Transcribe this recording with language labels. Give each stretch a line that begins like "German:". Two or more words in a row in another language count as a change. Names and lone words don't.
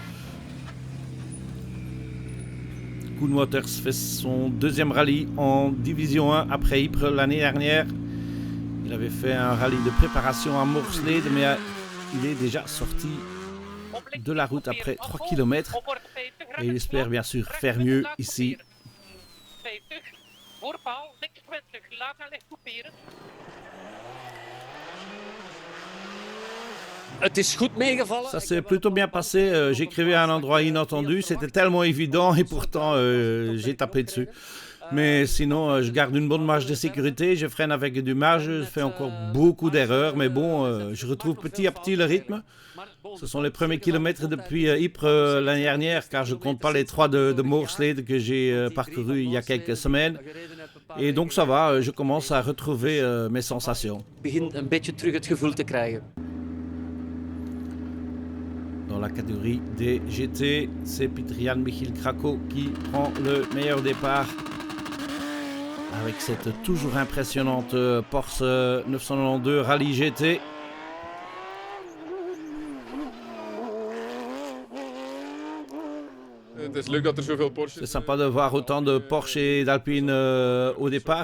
French: Koen Waters fait son 2e rallye en Division 1 après Ypres l'année dernière. Il avait fait un rallye de préparation à Morslade, mais il est déjà sorti de la route après 3 km. Et il espère bien sûr faire mieux ici.
Dutch: Voorpaal, linkswenselijk, laat haar licht couperen. Het is goed meegevallen.
French: Ça s'est plutôt bien passé. J'écrivais à un endroit inattendu. C'était tellement évident et pourtant j'ai tapé dessus. Mais sinon, je garde une bonne marge de sécurité. Je freine avec du marge. Je fais encore beaucoup d'erreurs. Mais bon, je retrouve petit à petit le rythme. Ce sont les premiers kilomètres depuis Ypres l'année dernière, car je ne compte pas les 3 de Moorslede que j'ai parcouru il y a quelques semaines. Et donc ça va, je commence à retrouver mes sensations.
Dutch: Begin een beetje terug het gevoel te krijgen.
French: Dans la catégorie des GT, c'est Pieter-Jan Michiel Krako qui prend le meilleur départ avec cette toujours impressionnante Porsche 992 Rallye GT. C'est sympa de voir autant de Porsche et d'Alpine au départ.